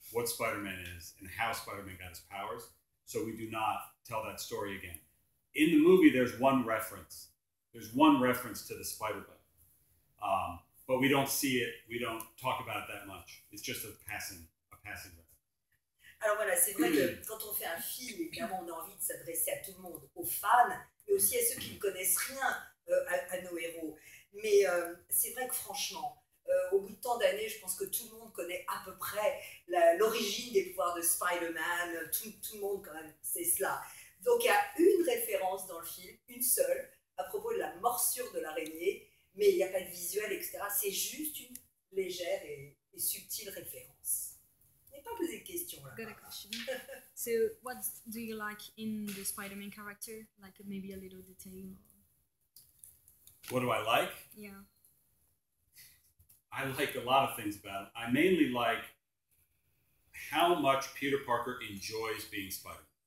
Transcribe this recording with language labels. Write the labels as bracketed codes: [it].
[en] what Spider-Man is and how Spider-Man got his powers, so we do not tell that story again. In the movie, there's one reference. There's one reference to the Spider-Man. But we don't see it, we don't talk about it that much. It's just a passing reference. [fr] Alors voilà, c'est vrai que quand on fait un film, évidemment, on a envie de s'adresser à tout le monde, aux fans, mais aussi à ceux qui ne connaissent rien à nos héros. Mais c'est vrai que franchement, au bout de tant d'années, je pense que tout le monde connaît à peu près l'origine des pouvoirs de Spider-Man, tout le monde quand même sait cela. Donc il y a une référence dans le film, une seule, à propos de la morsure de l'araignée, mais il n'y a pas de visuel, etc. C'est juste une légère et subtile référence. Mais pas poser de questions là. [en] Got a question. So, what do you like in the Spider-Man character? Like maybe a little detail? What do I like? Yeah. I like a lot of things about it. I mainly like how much Peter Parker enjoys being Spider-Man.